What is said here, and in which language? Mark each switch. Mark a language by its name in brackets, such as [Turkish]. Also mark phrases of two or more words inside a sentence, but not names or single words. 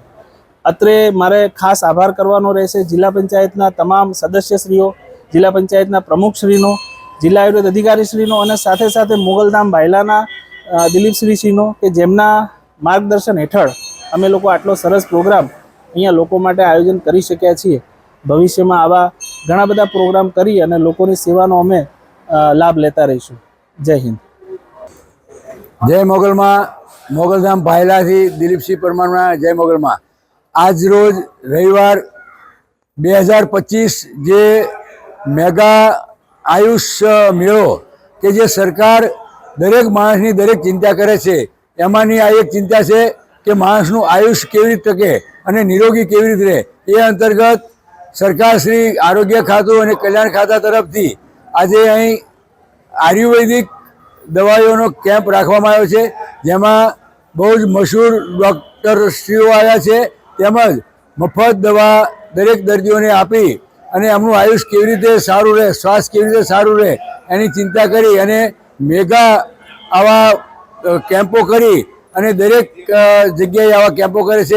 [Gujarati] અત્રે મારે ખાસ આભાર કરવાનો રહેશે જિલ્લા પંચાયતના તમામ સદસ્યશ્રીઓ, જિલ્લા પંચાયતના પ્રમુખશ્રીનો, જિલ્લા આયુર્વેદ અધિકારીશ્રીનો અને સાથે સાથે મોગલધામ ભાયલાના દિલીપશ્રીનો કે જેમના માર્ગદર્શન હેઠળ અમે લોકો આટલો સરસ પ્રોગ્રામ અહીંયા લોકો માટે આયોજન કરી શક્યા છીએ। ભવિષ્ય મેં આવા ઘણા બધા પ્રોગ્રામ કરી અને લોકોની સેવાનો અમે લાભ લેતા રહીશું. જય હિંદ। જય મોગલમા, મોગલધામ ભાયલા થી દિલીપ સિંહ પરમાર। જય મોગલમા. આજ રોજ રવિવાર 2025 જે મેગા આયુષ મેળો કે જે સરકાર દરેક માણસની દરેક ચિંતા કરે છે, એમાંની આ એક ચિંતા છે કે માણસનું આયુષ કેવી રીતે ટકે અને નિરોગી કેવી રીતે રહે। એ અંતર્ગત સરકાર શ્રી આરોગ્ય ખાતુ ઔર કલ્યાણ ખાતા તરફ થી આજ અહીં આયુર્વેદિક દવાઓં કેમ્પ રાખવામાં આવ્યો છે, જેમાં બહુ જ મશહૂર ડૉક્ટરશ્રીઓ આવ્યા છે, તેમજ મફત દવા દરેક દર્દીઓને આપી અને એમનું આયુષ કેવી રીતે સારું રહે, શ્વાસ કેવી રીતે સારું રહે એની ચિંતા કરી અને મેગા આવા કેમ્પો કરી અને દરેક જગ્યાએ આવા કેમ્પો કરે છે.